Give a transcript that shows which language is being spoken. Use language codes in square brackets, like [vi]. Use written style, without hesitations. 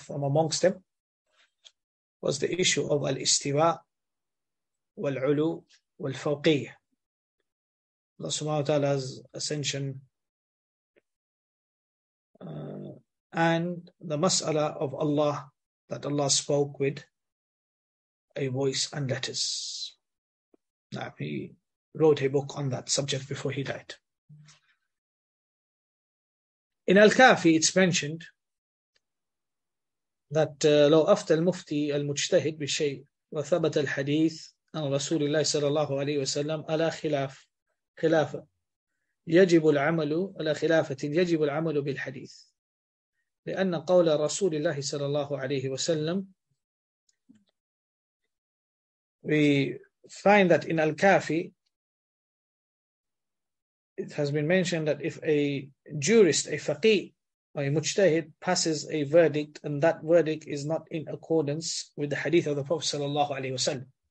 [en] From amongst them was the issue of al-istiwa, wal-ulu, wal-fawqiyya, Allah subhanahu wa ta'ala's ascension, and the mas'ala of Allah, that Allah spoke with a voice and letters. Now, he wrote a book on that subject before he died. In Al-Kafi, it's mentioned that [ar] لو أفتى المفتي المجتهد بالشيء وثبت الحديث عن رسول الله صلى الله عليه وسلم على خلافة يجب العمل على خلافة يجب العمل بالحديث لأن قول رسول الله صلى الله عليه وسلم. [en] We find that in Al-Kafi it has been mentioned that if a jurist, a faqih or a mujtahid passes a verdict and that verdict is not in accordance with the hadith of the Prophet sallallahu alaihi wasallam,